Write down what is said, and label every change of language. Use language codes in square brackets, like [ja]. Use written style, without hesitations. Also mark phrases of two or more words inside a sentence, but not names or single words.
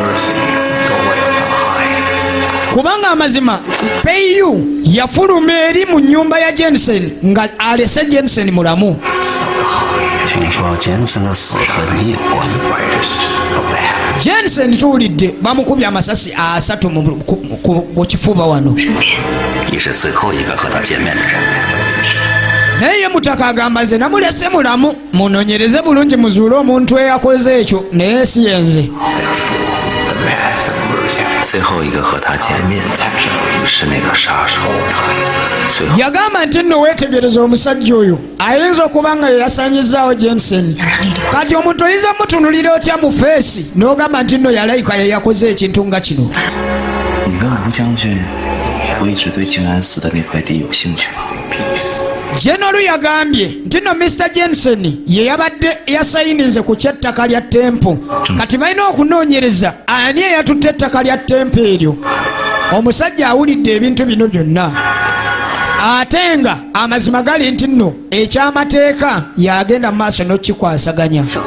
[lg] Kubanga amazima Peyu yafuluma eri mu nnyumba ya Jensen nga alese Jensen mulamu. Jensen tuwulidde bamukubye amasasi 3 ku kifuba wano. [zh] 你是最后一个和他见面的人。 [lg] naye mutaka agamba nze namulese mulamu munonyereze bulungi muzuule omuntu eyakoze ekyo naye si yenze. [zh] 最后一个和他见面的是那个杀手。 [lg] yagamba nti nno weetegereza omusajja oyo ayinza okuba nga yeyasanyizaawo Jensen. kati omuntu oyinza mutunulira otya mu feesi n'ogamba nti nno yalayika yeyakoze ekintu nga kino. [zh] 你跟吴将军不一直对静安寺的那块地有兴趣吗？ [lg] General yagambye nti nno Mr. Jensen ye yabadde yasayininze ku kyettaka lya tempo. kati balina okunoonyereza ani eyatutte ettaka lya tempo eryo. omusajja awulidde ebintu bino byonna ate nga amazima gali nti nno ekyamateeka yagenda mu maaso n'okikwasaganya.